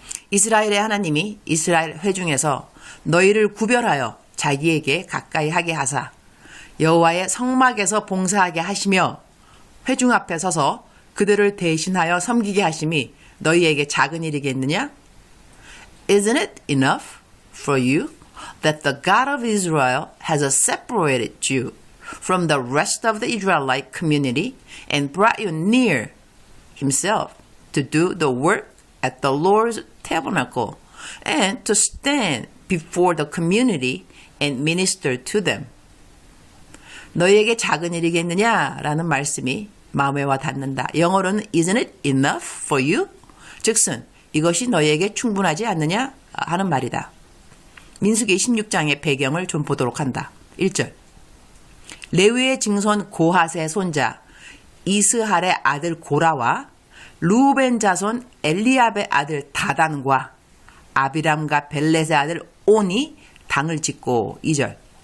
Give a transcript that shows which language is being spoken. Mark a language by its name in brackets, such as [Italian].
[Korean] 이스라엘의 하나님이 이스라엘 회중에서 너희를 구별하여 자기에게 가까이 하게 하사 여호와의 성막에서 봉사하게 하시며 회중 앞에 서서 그들을 대신하여 섬기게 하심이 너희에게 작은 일이겠느냐? [English] Isn't it enough for you that the God of Israel has separated you from the rest of the Israelite community and brought you near himself to do the work at the Lord's tabernacle and to stand before the community and minister to them. [Korean] 너희에게 작은 일이겠느냐라는 말씀이 마음에 와 닿는다. 영어로는 [English] Isn't it enough for you? [Korean] 즉슨 이것이 너희에게 충분하지 않느냐 하는 말이다. 민수기 16장의 배경을 좀 보도록 한다. 1절. 레위의 증손 고핫의 손자 이스할의 아들 고라와 루벤 자손 엘리압의 아들 다단과 아비람과 벨렛의 아들 온이 당을 짓고 2절.